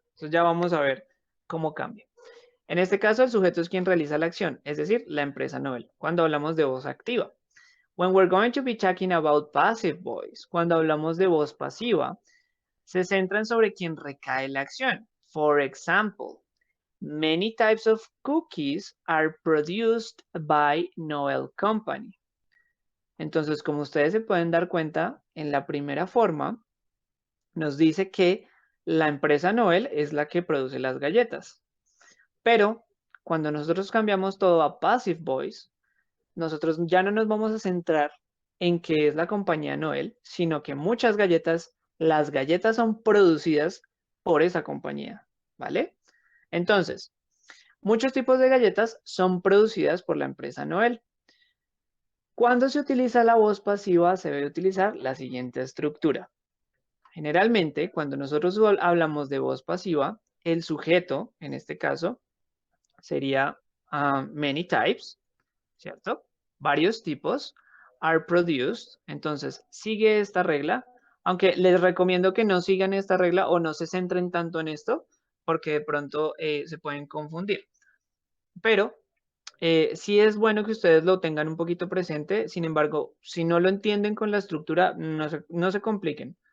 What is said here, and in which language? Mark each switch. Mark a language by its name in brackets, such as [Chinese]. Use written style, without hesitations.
[Spanish] Entonces ya vamos a ver cómo cambia. En este caso, el sujeto es quien realiza la acción, es decir, la empresa Noel, cuando hablamos de voz activa. [English] When we're going to be talking about passive voice, [Spanish] cuando hablamos de voz pasiva, se centran sobre quien recae la acción. [English] For example, many types of cookies are produced by Noel Company. [Spanish] Entonces, como ustedes se pueden dar cuenta, en la primera forma nos dice que la empresa Noel es la que produce las galletas. Pero cuando nosotros cambiamos todo a passive voice, nosotros ya no nos vamos a centrar en que es la compañía Noel, sino que muchas galletas, las galletas son producidas por esa compañía, ¿vale? Entonces, muchos tipos de galletas son producidas por la empresa Noel. Cuando se utiliza la voz pasiva, se debe utilizar la siguiente estructura. Generalmente, cuando nosotros hablamos de voz pasiva, el sujeto, en este caso, sería [English] many types, [Spanish] ¿cierto? Varios tipos [English] are produced. [Spanish] Entonces, sigue esta regla, aunque les recomiendo que no sigan esta regla o no se centren tanto en esto, porque de pronto se pueden confundir. Pero sí es bueno que ustedes lo tengan un poquito presente. Sin embargo, si no lo entienden con la estructura, no se compliquen.